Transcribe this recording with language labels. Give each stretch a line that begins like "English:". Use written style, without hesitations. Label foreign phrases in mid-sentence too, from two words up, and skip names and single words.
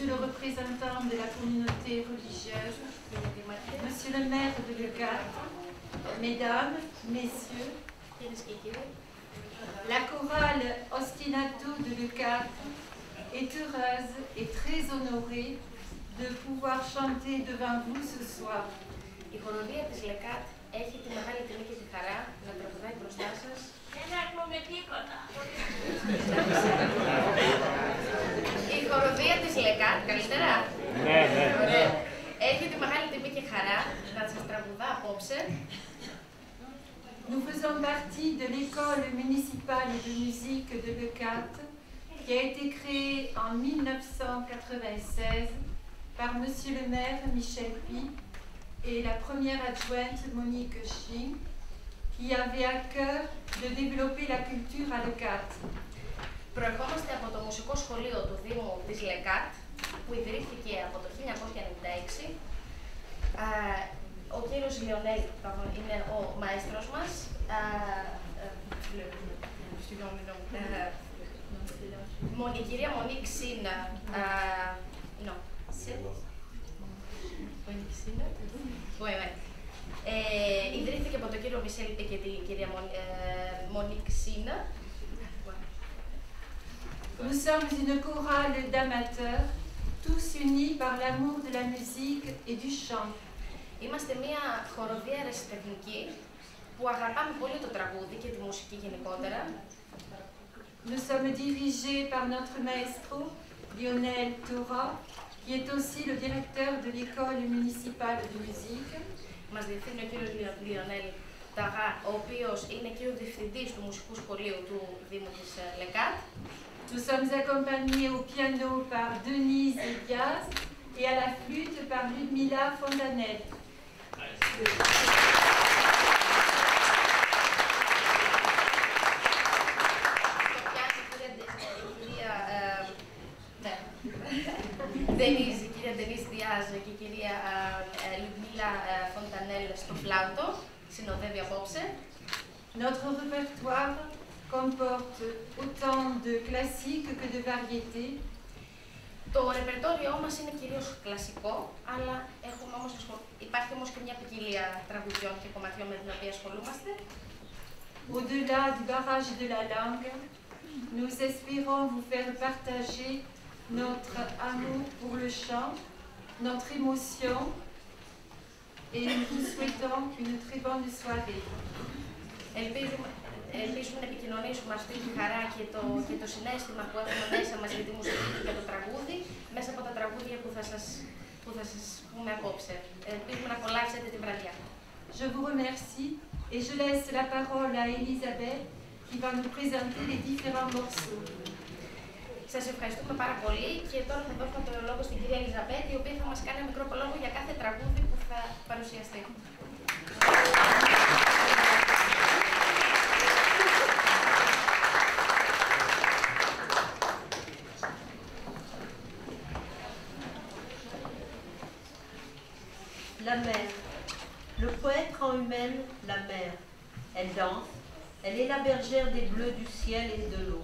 French: le représentant de la communauté religieuse, monsieur le maire de Leucate, mesdames, messieurs, la chorale Ostinato de Leucate est heureuse et très honorée de pouvoir chanter devant vous ce soir.
Greek: Η χοροδία της Λεκάτ έχει τη μεγάλη τιμή και τη χαρά να τραγουδάει μπροστά σας. Δεν ακούμε τίποτα. Η χοροδία της Λεκάτ, καλύτερα. Ναι. Ωραία. Έχει τη μεγάλη τιμή και χαρά να σας τραγουδά απόψε.
French: Nous faisons partie de l'école municipale de musique de Leucate qui a été créée en 1996 par monsieur le maire Michel Pi et la première adjointe Monique Ching, qui avait à cœur de développer la culture à Leucate.
Greek: Προερχόμαστε από το μουσικό σχολείο του Δήμου της Λεκάτ, που ιδρύθηκε από το 1996. Ο κύριος Λιονέλ είναι ο μαέστρος μας. Η κυρία Μονίκ Σίνα. Ιδρύθηκε από τον κύριο Μισελ και την κυρία Μονίκ Σίνα.
French: Nous sommes une chorale d'amateurs, tous unis par l'amour de la musique et du chant.
Greek: Είμαστε μια χοροδία ερασιτεχνική που αγαπάμε πολύ το τραγούδι και τη μουσική γενικότερα.
French: Nous sommes dirigés par notre maestro, Lionel Tora, qui est aussi le directeur de l'école municipale de musique.
Greek: Μας διευθύνει ο κύριος Λιονέλ Ταγά, ο οποίος είναι και ο διευθυντής του μουσικού σχολείου του Δήμου της Λεκάτ.
French: Nous sommes accompagnés au piano par Denise Diaz et à la flûte par Ludmila Fontanel.
Greek: Η κυρία Ντενίς Διάζ και η κυρία Λουτμίλα Φοντανέλ στο φλάουτο, συνοδεύει απόψε.
French: Notre répertoire comporte autant de classiques que de variétés.
Greek: Το ρεπερτόριό μας είναι κυρίως κλασικό, αλλά υπάρχει όμως και μια ποικιλία τραγουδιών και κομματιών με την οποία ασχολούμαστε.
French: Au-delà du barrage de la langue, nous espérons vous faire partager notre amour pour le chant, notre émotion, et nous vous souhaitons une très bonne soirée.
Greek: Ελπίζουμε να επικοινωνήσουμε αυτή τη χαρά και το συναίσθημα που έχουμε μέσα μας για τη μουσική και για το τραγούδι, μέσα από τα τραγούδια που θα σας πούμε απόψε. Ελπίζουμε να απολαύσετε τη βραδιά.
French: Je vous remercie et je laisse la parole à Elisabeth qui va nous présenter les différents morceaux.
Greek: Σας ευχαριστούμε πάρα πολύ και τώρα θα δώσουμε το λόγο στην κυρία Ελιζαμπέτ, η οποία θα μας κάνει ένα μικρό προλόγο για κάθε τραγούδι που θα παρουσιαστεί.
French: La mer. Le poète rend humaine la mer. Elle danse, elle est la bergère des bleus du ciel et de l'eau.